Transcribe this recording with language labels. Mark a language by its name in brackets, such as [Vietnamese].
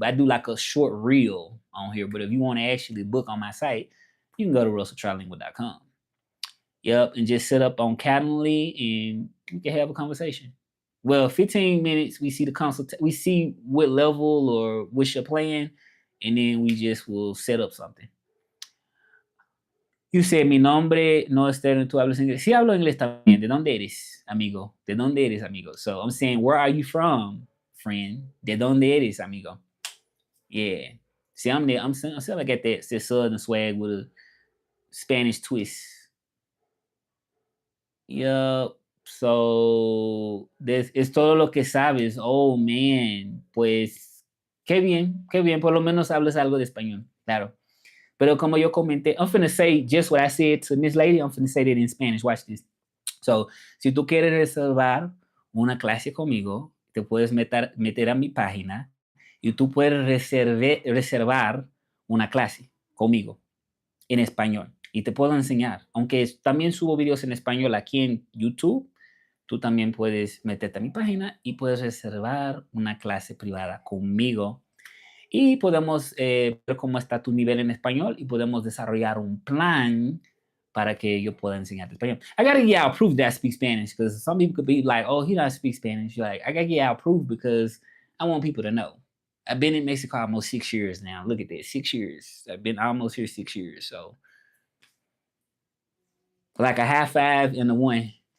[English] I do like a short reel on here. But if you want to actually book on my site, you can go to russelltrilingual.com. Yep, and just set up on Calendly and we can have a conversation. Well, 15 minutes, we see we see what level or what you're playing, and then we just will set up something. You said, [Spanish] mi nombre no está en tu hablas inglés. Sí hablo inglés también. ¿De dónde eres, amigo? ¿De dónde eres, amigo? [English] So I'm saying, where are you from, friend? [Spanish] ¿De dónde eres, amigo? [English] Yeah. See, I'm there. I'm saying I got that southern swag with a Spanish twist. [Spanish] Yeah. So, es todo lo que sabes. Oh, man. Pues, qué bien, qué bien. Por lo menos hablas algo de español. Claro. Pero como yo comenté, [English] I'm finna say just what I said to Miss Lady. I'm finna say that in Spanish. Watch this. [Spanish] So, si tú quieres reservar una clase conmigo, te puedes meter a mi página y tú puedes reservar una clase conmigo en español y te puedo enseñar. Aunque también subo videos en español aquí en YouTube, tú también puedes meterte a mi página y puedes reservar una clase privada conmigo y podemos ver cómo está tu nivel en español y podemos desarrollar un plan para que yo pueda enseñarte español. [English] I gotta get out proof that I speak Spanish because some people could be like, oh, he doesn't speak Spanish. You're like, I gotta get out proof because I want people to know. I've been in Mexico almost 6 years now. Look at that, 6 years. I've been almost here 6 years. So, like a high five and a one.